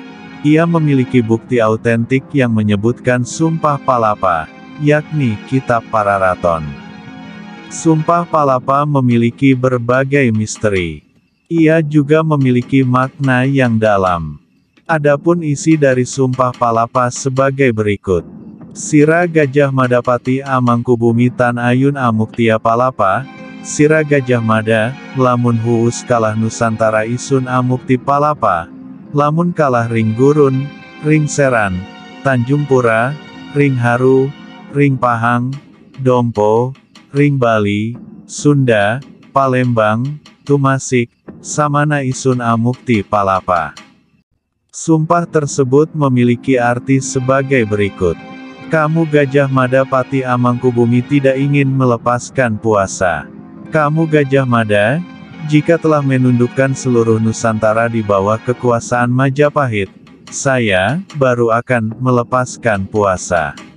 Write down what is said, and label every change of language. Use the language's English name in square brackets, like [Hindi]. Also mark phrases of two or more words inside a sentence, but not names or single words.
[Indonesian] Ia memiliki bukti autentik yang menyebutkan Sumpah Palapa, yakni Kitab Pararaton. Sumpah Palapa memiliki berbagai misteri. Ia juga memiliki makna yang dalam. Adapun isi dari Sumpah Palapa sebagai berikut. [Kawi] Sira Gajah Mada Pati Amangkubumi Tan Ayun Amuktia Palapa, Sira Gajah Mada, lamun huus kalah Nusantara isun amukti Palapa, lamun kalah ring Gurun, ring Seran, Tanjung Pura, ring Haru, ring Pahang, Dompo, ring Bali, Sunda, Palembang, Tumasik, samana isun amukti Palapa. [Indonesian] Sumpah tersebut memiliki arti sebagai berikut. Kamu Gajah Mada Pati Amangkubumi tidak ingin melepaskan puasa. Kamu Gajah Mada, jika telah menundukkan seluruh Nusantara di bawah kekuasaan Majapahit, saya baru akan melepaskan puasa.